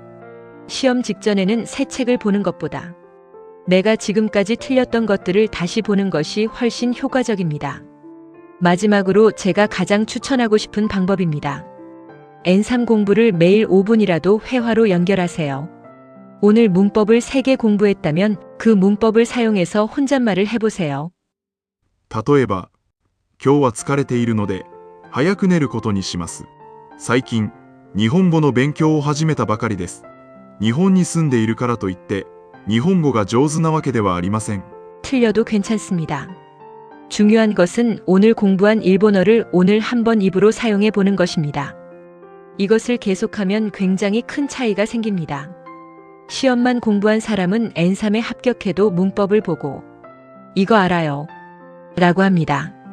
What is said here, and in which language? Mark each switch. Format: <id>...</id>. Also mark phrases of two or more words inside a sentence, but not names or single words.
<ko>시험 직전에는 새 책을 보는 것보다 내가 지금까지 틀렸던 것들을 다시 보는 것이 훨씬 효과적입니다. 마지막으로 제가 가장 추천하고 싶은 방법입니다. N3 공부를 매일 5분이라도 회화로 연결하세요. 오늘 문법을 3개 공부했다면 그 문법을 사용해서 혼잣말을 해보세요.</ko> <ja>例えば、今日は疲れているので早く寝ることにします。最近、日本語の勉強を始めたばかりです。日本に住んでいるからといって、日本語が上手なわけではありません。</ja> <ko>틀려도 괜찮습니다. 중요한 것은 오늘 공부한 일본어를 오늘 한번 입으로 사용해 보는 것입니다. 이것을 계속하면 굉장히 큰 차이가 생깁니다. 시험만 공부한 사람은 N3에 합격해도 문법을 보고 이거 알아요 라고 합니다.</ko>